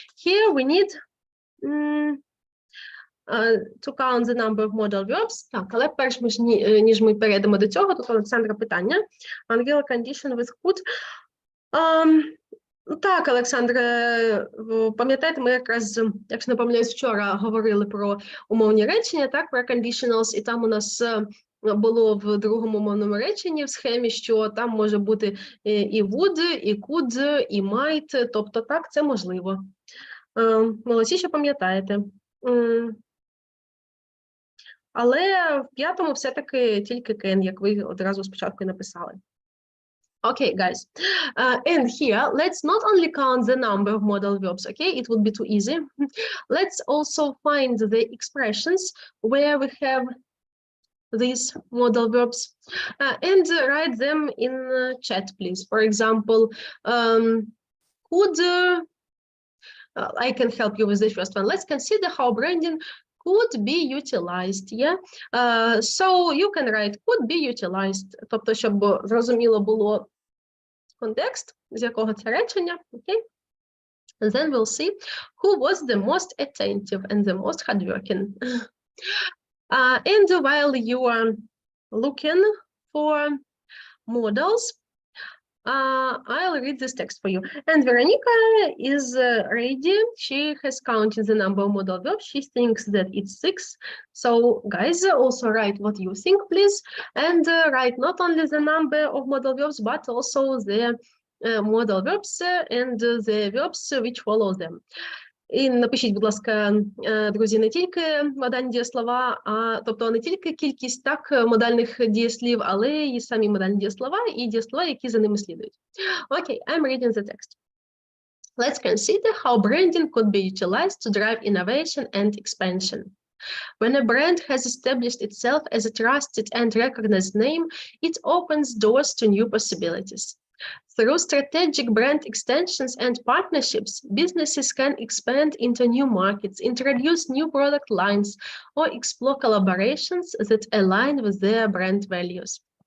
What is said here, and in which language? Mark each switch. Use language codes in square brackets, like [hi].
[en] Here we need to count the number of modal verbs. [uk] Так, але перш ніж ми перейдемо до цього, тут Олександра питання. [en] Unreal condition with could. [uk] Так, Олександре, пам'ятаєте, ми якраз, якщо не помиляюсь, вчора говорили про умовні речення, так, про conditionals, і там у нас було в другому умовному реченні в схемі, що там може бути і would, і could, і might, тобто так, це можливо. Молодці, що пам'ятаєте. Але в 5-му все-таки тільки can, як ви одразу спочатку написали. [en] Okay, guys, and here, let's not only count the number of modal verbs, okay? It would be too easy. Let's also find the expressions where we have these modal verbs and write them in chat, please. For example, could I can help you with the first one. Let's consider how branding could be utilized. Yeah? So you can write could be utilized. [uk] Тобто, щоб зрозуміло було контекст, з якого це речення. [en] Okay? Then we'll see who was the most attentive and the most hardworking. And while you are looking for models, I'll read this text for you. And Veronica is ready. She has counted the number of modal verbs. She thinks that it's 6. So guys, also write what you think, please. And write not only the number of modal verbs, but also the modal verbs and the verbs which follow them. [uk] І напишіть, будь ласка, друзі, не тільки модальні дієслова, тобто не тільки кількість модальних дієслів, але і самі модальні дієслова і дієслова, які за ними слідують. [en] Okay, I'm reading the text. Let's consider how branding could be utilized to drive innovation and expansion. When a brand has established itself as a trusted and recognized name, it opens doors to new possibilities. Through strategic brand extensions and partnerships, businesses can expand into new markets, introduce new product lines, or explore collaborations that align with their brand values.